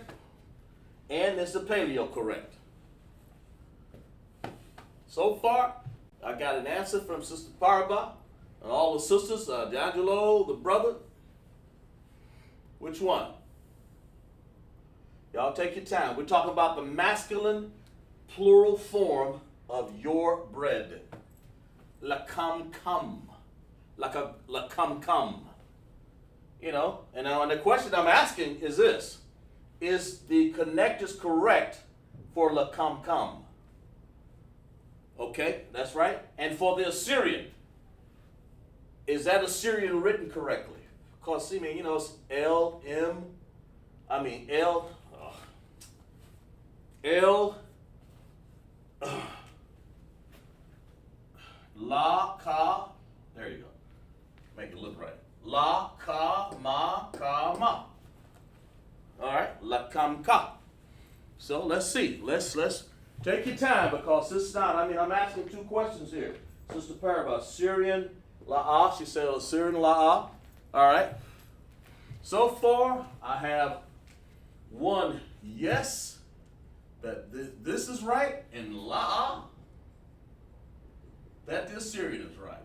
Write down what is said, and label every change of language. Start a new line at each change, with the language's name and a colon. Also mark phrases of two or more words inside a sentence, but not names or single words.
English: And is the Paleo correct? So far, I got an answer from Sister Paraba and all the sisters, D'Angelo, the brother. Which one? Y'all take your time. We're talking about the masculine plural form of your bread.
Aramaic: Lakam-kam. Lakam-kam.
English: And now the question I'm asking is this. Is the connectors correct for lakam-kam? Okay, that's right. And for the Assyrian, is that Assyrian written correctly? Because, see, it's L,
Aramaic: La, Ka,
English: there you go. Make it look right.
Aramaic: La, Ka, Ma, Ka, Ma.
English: All right,
Aramaic: La, Kam, Ka.
English: So let's see. Let's take your time because this is not, I'm asking two questions here. Sister Paraba, Syrian, La'ah. She said Syrian, La'ah. All right. So far, I have one yes, that this is right, and La'ah, that the Assyrian is right.